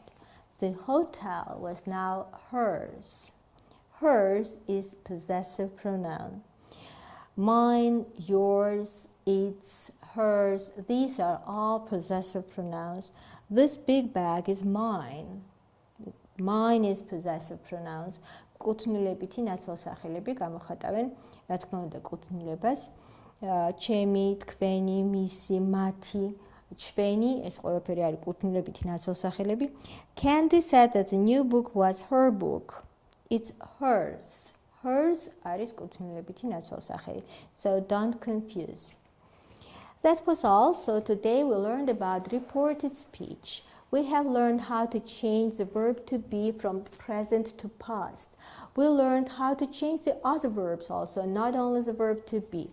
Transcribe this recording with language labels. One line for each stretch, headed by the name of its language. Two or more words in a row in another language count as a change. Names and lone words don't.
English: The hotel was now hers. Hers is possessive pronoun. Mine, yours, its, hers, these are all possessive pronouns. This big bag is mine. Mine is possessive pronouns.
Georgian: კუთვნილებითი ნაცვალსახელები გამოხატავენ, რა თქმა უნდა, კუთვნილებას. ჩემი, თქვენი, მისი, მათი, ჩვენი, ეს ყველაფერი არის კუთვნილებითი ნაცვალსახელები.
English: Candy said that the new book was her book. It's hers.
Georgian: Hers არის კუთვნილებითი ნაცვალსახელი.
English: So don't confuse. That was all. So today we learned about reported speech. We have learned how to change the verb to be from present to past. We learned how to change the other verbs also, not only the verb to be.